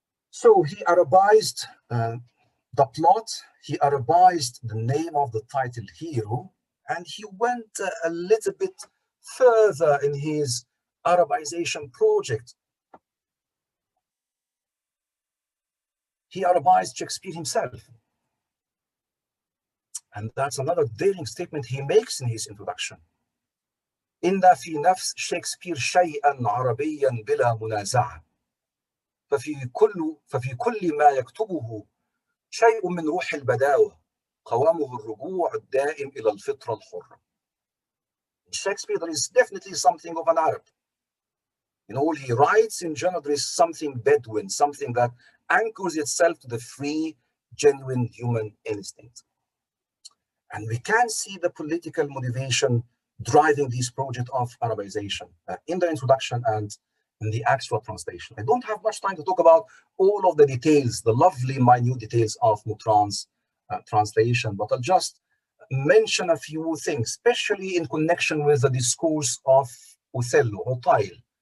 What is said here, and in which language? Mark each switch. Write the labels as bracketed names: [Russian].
[English] So he Arabized the plot, he Arabized the name of the title hero, and he went a little bit further in his Arabization project. He Arabized Shakespeare himself. And that's another daring statement he makes in his introduction. [Arabic] إن في نفس شكسبير شيئا عربيا بلا منازعة ففي كل ما يكتبه شيء من روح البداوة قوامه الرجوع الدائم إلى الفطرة الحرة. [English] In Shakespeare, there is definitely something of an Arab. In all he writes, in general, there is something Bedouin, something that anchors itself to the free, genuine human instinct. And we can see the political motivation driving this project of Arabization in the introduction and in the actual translation. I don't have much time to talk about all of the details, the lovely minute details of Mutran's translation, but I'll just mention a few things, especially in connection with the discourse of Othello, Utail.